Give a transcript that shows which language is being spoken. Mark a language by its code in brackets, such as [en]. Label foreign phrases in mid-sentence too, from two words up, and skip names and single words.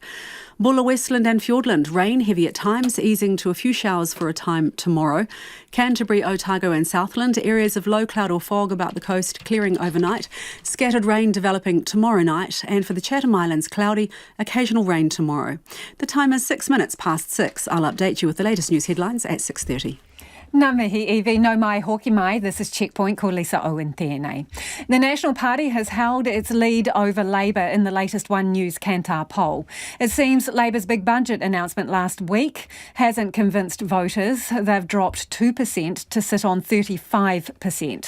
[en] Bulla, Westland and Fiordland, rain heavy at times, easing to a few showers for a time tomorrow. Canterbury, Otago and Southland, areas of low cloud or fog about the coast, clearing overnight. Scattered rain developing tomorrow night, and for the Chatham Islands, cloudy, occasional rain tomorrow. The time is 6 minutes past 6. I'll update you with the latest news headlines at 6:30. [mi] Ngā mihi iwi, no mai hoki mai. [en] This is Checkpoint, [mi] ko Lisa Owen tēnei. [en] The National Party has held its lead over Labour in the latest One News Kantar poll. It seems Labour's big budget announcement last week hasn't convinced voters. They've dropped 2% to sit on 35%.